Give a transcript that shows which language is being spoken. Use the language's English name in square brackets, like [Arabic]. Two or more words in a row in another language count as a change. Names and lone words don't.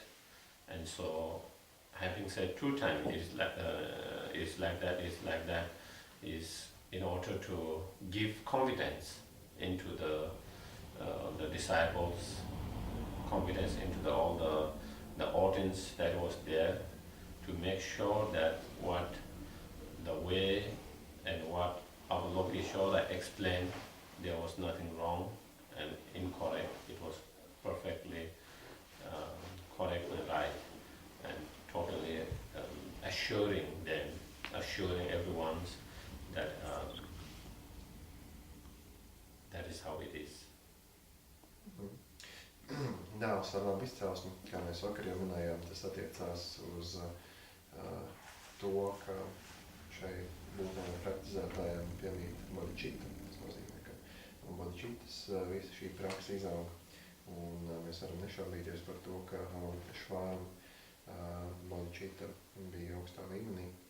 [English] And so, having said 2 times, is like that, is in order to give confidence into the disciples, confidence into all the audience that was there, to make sure that what the way and what Avalokiteshvara explained, there was nothing wrong and incorrect. It was perfectly correct and right, and totally assuring everyone that that is how it is. [Latvian] Dēls ar labu izcelsmi, kā mēs vakar jau minējām, tas attiecās uz to, ka šai būtnēm praktizētājiem piemīt bodhicitta. Tas nozīmē, ka no bodhicittas visa šī praksa izaug, un mēs varam nešaubīties par to, ka Avalokiteshvaram bodhicitta bija augstā līmenī.